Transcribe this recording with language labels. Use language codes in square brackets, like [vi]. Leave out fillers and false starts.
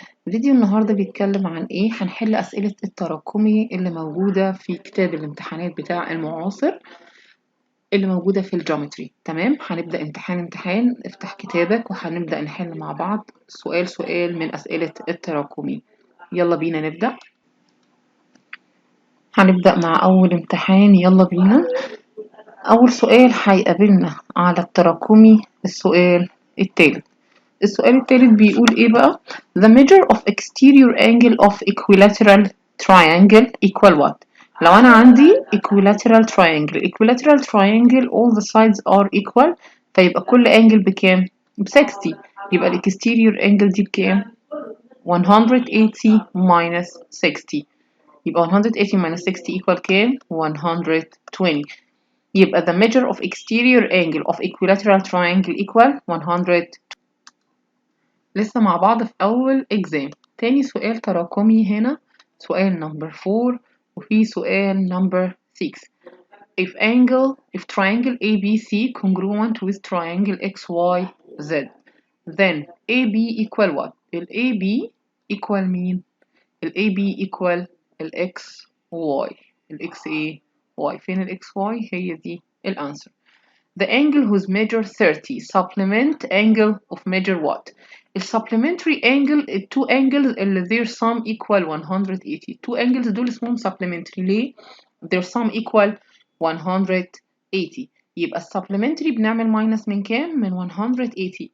[ar] فيديو النهاردة بيتكلم عن هنحل أسئلة التراكمي اللي موجودة في كتاب الامتحانات بتاع المعاصر اللي موجودة في الجومتري. تمام، هنبدأ امتحان افتح كتابك وهنبدأ نحل مع بعض سؤال سؤال من أسئلة التراكمي. يلا بينا نبدأ. هنبدأ مع أول امتحان، يلا بينا. أول سؤال هيقابلنا على التراكمي السؤال التالت بيقول ايه بقى؟ [en] The measure of exterior angle of equilateral triangle equal what؟ [ar] لو أنا عندي [en] equilateral triangle all the sides are equal، [ar] فيبقى كل [en] angle [ar] بكام؟ ب60. يبقى ال [en] exterior angle [ar] دي بكام؟ 180 [en] minus [ar] 60. يبقى 180 [en] minus 60 equal [ar] كام؟ 120. [en] يبقى the measure of exterior angle of equilateral triangle equal 100. [ar] لسه مع بعض في أول [en] exam. [ar] تاني سؤال تراكمي هنا سؤال number 4 وفي سؤال number 6. [en] If triangle ABC congruent with triangle XYZ, then AB equal what؟ ال AB equal [ar] مين؟ [en] ال AB equal ال XY. [ar] ال XY فين ال XY؟ هي دي الأنسر. [en] The angle whose measure 30 supplement angle of measure what؟ supplementary angle two angles [ar] اللي [en] their sum equal 180. two angles [ar] دول اسمهم [en] supplementary. [ar] ليه؟ [en] their sum equal 180. [ar] يبقى supplementary بنعمل [en] minus [ar] من كام؟ من 180.